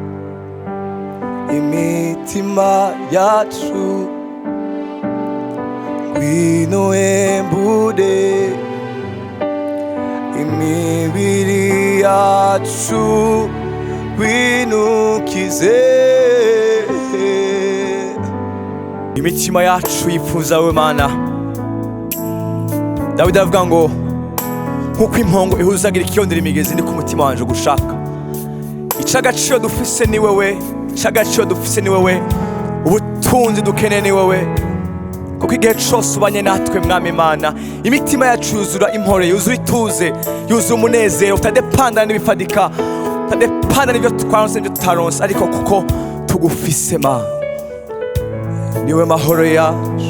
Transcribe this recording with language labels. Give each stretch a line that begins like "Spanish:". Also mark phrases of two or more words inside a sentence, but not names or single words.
Rundi: imitima yacu, ngwino uhembure imibiri yacu, ngwino ukize. Imitima yacu yifuza we Mana. Dawidi avuga ngo nkuko impongo ihuzagira ikiyondera imigezi, ni ku mutima wanje gushaka. Icagaciro dufise ni wewe, icagaciro dufise ni wewe, ubutunzi dukeneye ni wewe, kuko igihe cose ubanye natwe mwami Imana. Imitima yacu yuzura impore, yuzura ituze, yuzura umunezero, utadepanda n'ibifadika, utadepanda n'ibyo twaronse n'ibyo tutaronse, ariko kuko tugufise Mana, niwe mahoro yacu.